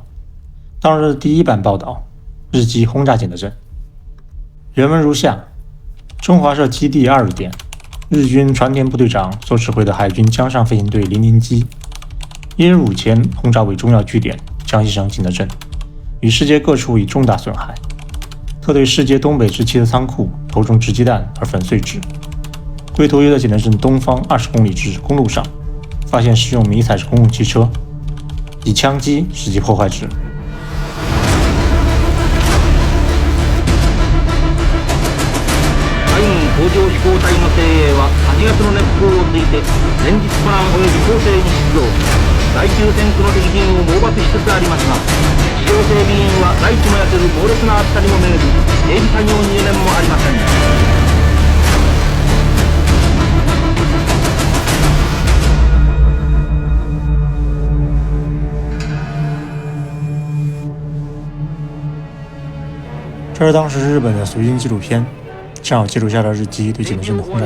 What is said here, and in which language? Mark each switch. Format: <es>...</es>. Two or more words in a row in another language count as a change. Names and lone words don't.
<zh>当日的第一版报道日机轰炸景德镇，原文如下：中华社基地2日电，日军船田部队长所指挥的海军江上飞行队00机1日午前轰炸为重要据点江西省景德镇，与世界各处以重大损害，特对世界东北之七的仓库投中直击弹而粉碎之。归途约在景德镇东方20公里之公路上，发现使用迷彩式公共汽车，以枪击使其破坏之。</zh> <ja>工場飛行隊の精鋭は8月の熱風をついて連日コナン及び攻勢に出動。第9戦区の敵陣を猛爆しつつありますが、地上整備員は大地も痩せる猛烈な暑さにもめげず、整備作業に余念もありません。</ja> <zh>这是当时日本的随军纪录片，正好记录下了日机对景德镇的轰炸</zh>